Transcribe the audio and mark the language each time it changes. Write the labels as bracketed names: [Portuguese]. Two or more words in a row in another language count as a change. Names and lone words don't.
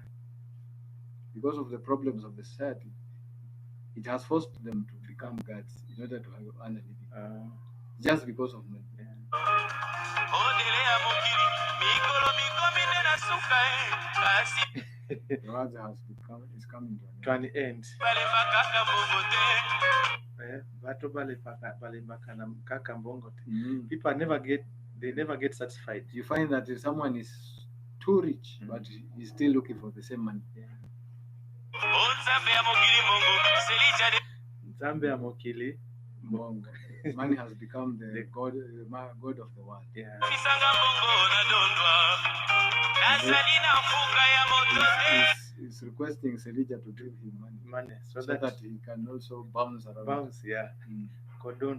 [English] because of the problems of the society, it has forced them to become guards in order to earn a living, just because of money. Yeah. The world is coming to an To end. an end. [Lingala] Bato balembaka na kaka mbongo te. Mhm. [English] People they never get satisfied. You find that if someone is too rich, but he's still looking for the same money. [Lingala] Nzambe ya mokili. Mbongo. [English] Money has become the god of the world. Yeah. He's requesting Selija to give him money So that that he can also bounce around. bounce, yeah. Kodondo.